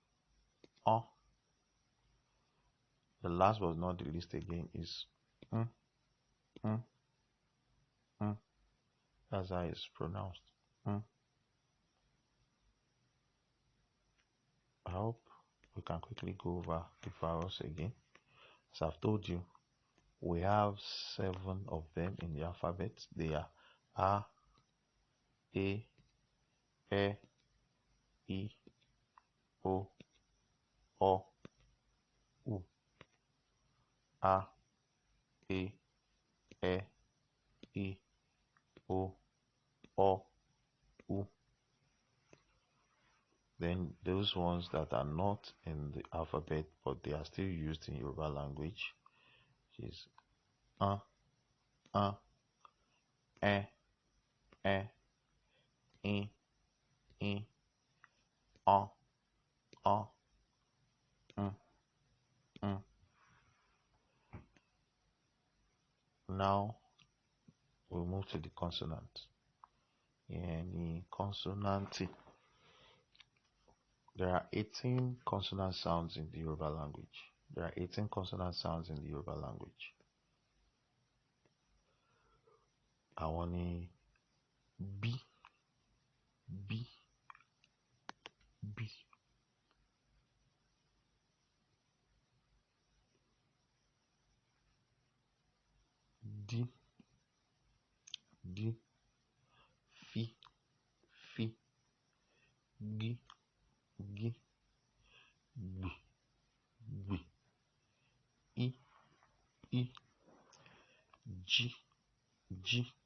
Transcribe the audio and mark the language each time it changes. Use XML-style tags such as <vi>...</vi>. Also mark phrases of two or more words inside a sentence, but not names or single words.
<en>The last but not the least again is That's how it's pronounced. I hope we can quickly go over the vowels again. As I've told you, we have 7 of them in the alphabet. They are A, E, I, O, O, U. A, E, I, O, O, U. Then those ones that are not in the alphabet but they are still used in Yoruba language is A, E, I, O, O, M. Now we move to the consonant. Any consonant. There are 18 consonant sounds in the Yoruba language. There are 18 consonant sounds in the Yoruba language.</en> <yo>Àwọn ni B, B, B, D, D, Fi, Fi, Gi, Gi, Gbi, Gbi, I, I, Ji, Ji,</yo>